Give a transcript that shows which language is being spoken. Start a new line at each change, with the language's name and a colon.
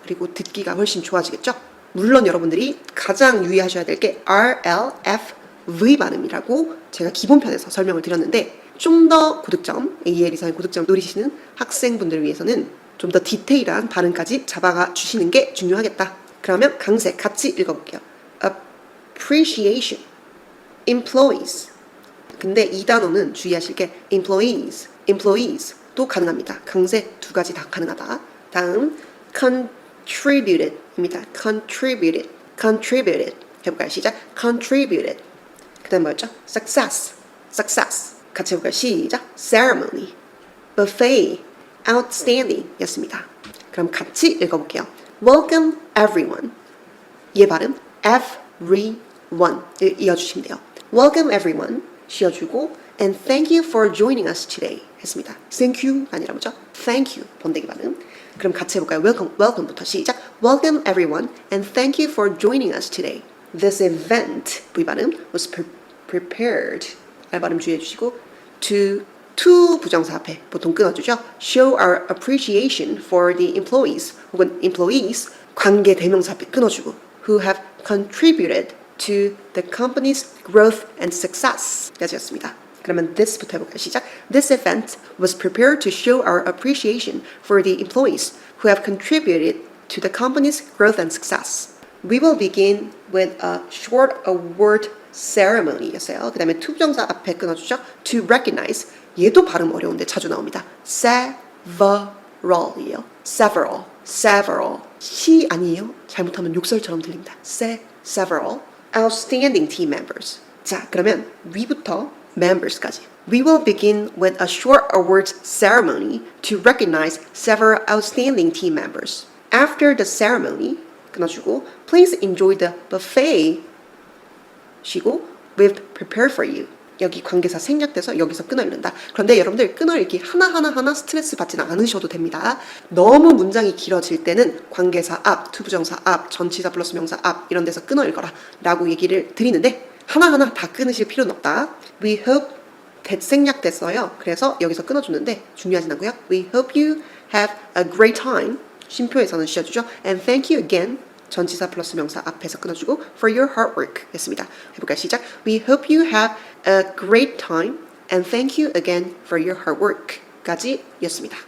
Korean: 그리고 듣기가 훨씬 좋아지겠죠. 물론 여러분들이 가장 유의하셔야 될 게 RLFV 발음이라고 제가 기본편에서 설명을 드렸는데 좀 더 고득점, AL 이상의 고득점 노리시는 학생분들을 위해서는 좀 더 디테일한 발음까지 잡아가 주시는 게 중요하겠다. 그러면 강세 같이 읽어볼게요.
English: appreciation, employees.
Korean: 근데 이 단어는 주의하실 게 employees도 가능합니다. 강세 두 가지 다 가능하다. 다음 contributed입니다. contributed 해볼까요? 시작. contributed. 그 다음 뭐였죠? success. 같이 해볼까요? 시작.
English: ceremony, buffet, outstanding
Korean: 였습니다. 그럼 같이 읽어볼게요.
English: welcome everyone.
Korean: 얘 발음 everyone 이어주시면 돼요.
English: welcome everyone
Korean: 쉬어주고
English: and thank you for joining us today
Korean: 했습니다. thank you가 아니라 뭐죠? thank you 번데기 발음. 그럼 같이 해볼까요? welcome부터 시작.
English: welcome everyone and thank you for joining us today. This event
Korean: V 발음
English: was prepared
Korean: R 발음 주의해주시고 to 부정사 앞에 보통 끊어주죠.
English: show our appreciation for the employees
Korean: 혹은
English: employees
Korean: 관계 대명사 앞에 끊어주고
English: who have contributed to the company's growth and success
Korean: 까지였습니다. 그러면 this부터 해볼까요? 시작.
English: This event was prepared to show our appreciation for the employees who have contributed to the company's growth and success. We will begin with a short award ceremony
Korean: 였어요. 그 다음에 to 부정사 앞에 끊어주죠.
English: To recognize
Korean: 얘도 발음 어려운데 자주 나옵니다. several이에요. several. 시 아니에요. 잘못하면 욕설처럼 들립니다.
English: several outstanding team members.
Korean: 자, 그러면 we부터 members까지.
English: We will begin with a short awards ceremony to recognize several outstanding team members. After the ceremony,
Korean: 끊어주고,
English: please enjoy the buffet.
Korean: 쉬고,
English: we've prepared for you.
Korean: 여기 관계사 생략돼서 여기서 끊어 읽는다. 그런데 여러분들 끊어 읽기 하나 스트레스 받지는 않으셔도 됩니다. 너무 문장이 길어질 때는 관계사 앞, 투부정사 앞, 전치사 플러스 명사 앞 이런 데서 끊어 읽어라 라고 얘기를 드리는데 하나하나 다 끊으실 필요는 없다.
English: We hope that
Korean: 생략됐어요. 그래서 여기서 끊어주는데 중요하진 않고요.
English: We hope you have a great time.
Korean: 쉼표에서는 쉬어주죠.
English: And thank you again.
Korean: 전치사 플러스 명사 앞에서 끊어주고
English: for your hard work
Korean: 했습니다. 해볼까요? 시작.
English: We hope you have a great time and thank you again for your hard work
Korean: 까지 였습니다.